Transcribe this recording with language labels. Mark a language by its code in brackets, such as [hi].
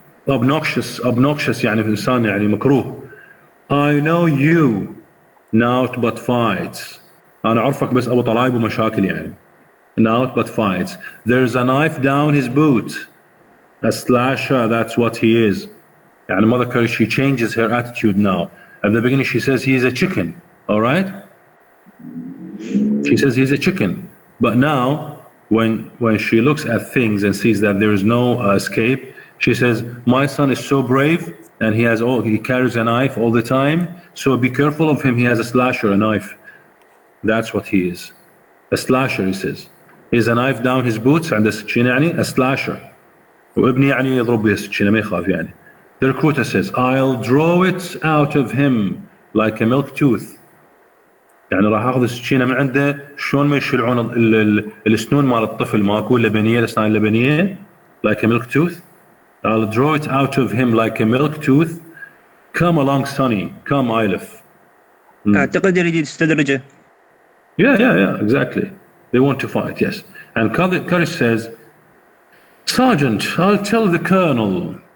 [ar] Obnoxious يعني في إنسان يعني مكروه. [en] I know you not but fights. [ar] أنا أعرفك بس أبو طلايب ومشاكل يعني. [en] Not but fights. There's a knife down his boot. A slasher, that's what he is. يعني Mother Courage, she changes her attitude now. At the beginning she says he's a chicken, all right? She says he's a chicken. But now, when she looks at things and sees that there is no escape, she says, my son is so brave and he carries a knife all the time, so be careful of him, he has a slasher, a knife. That's what he is. A slasher, he says. He has a knife down his boots, [ar] عنده سكينة يعني, [en] a slasher. [ar] وابني يعني يضرب بها السكينة ما يخاف يعني. [en] The recruiter says, I'll draw it out of him like a milk tooth. [ar] يعني راح اخذ السكينه من عنده شلون ما يشلعون الاسنون مال الطفل ماكو لبنيه الاسنان اللبنيه [en] like a milk tooth. I'll draw it out of him like a milk tooth. Come along sonny, come Ailif. [ar] أعتقد يريد يستدرجه. [en] Yeah, exactly. They want to fight, yes. And Courage says, Sergeant, I'll tell the colonel.